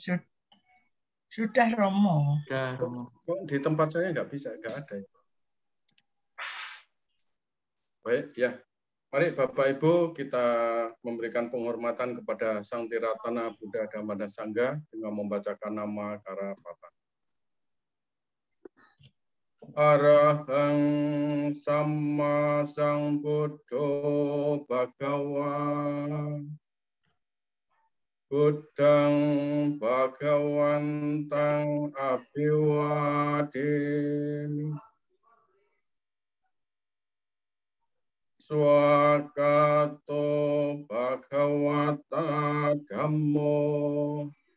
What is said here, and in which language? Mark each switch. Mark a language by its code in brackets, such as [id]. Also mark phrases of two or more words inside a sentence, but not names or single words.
[id] Sudah Romo. Sudah Romo. Kok di tempat saya nggak bisa, nggak ada. Baik, ya. Mari Bapak Ibu kita memberikan penghormatan kepada Sang Tiratana Buddha Dhamma dan Sangha dengan membacakan nama Karapata. [pi] Arahang Samma Sambuddho Bhagawa Buddhang Bhagawantang Abhiwademi Swakato Bhagawata Dhammo